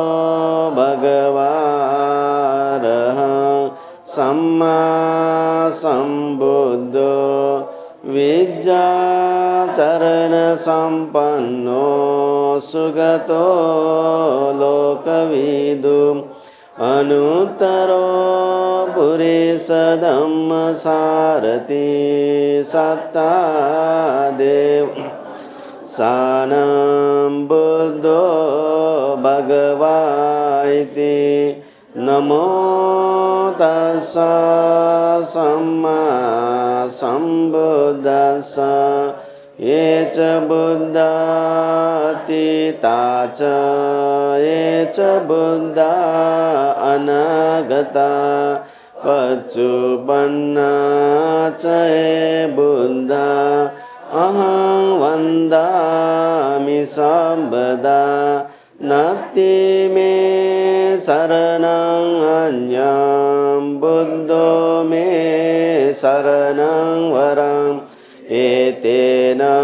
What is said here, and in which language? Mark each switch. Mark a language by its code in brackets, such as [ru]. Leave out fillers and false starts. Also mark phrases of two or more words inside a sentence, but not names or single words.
[pi] भगवारः सम्मा सम्बुद्धो विद्याचरण सम्पन्नो सुगतो लोकविदु अनुत्तरो पुरुषधम्मसारथि सत्तादेव सानं बुद्धो भगवा इति नमो तस्स सम्मा सम्बुद्धस्स ये च बुद्धातीता च ये च बुद्धा अनागता पच्चुपन्ना च ये बुद्धा अहं वन्दामि सर्वदा नास्ति मे शरणं अन्यं बुद्धो मे शरणं वरम् एतेन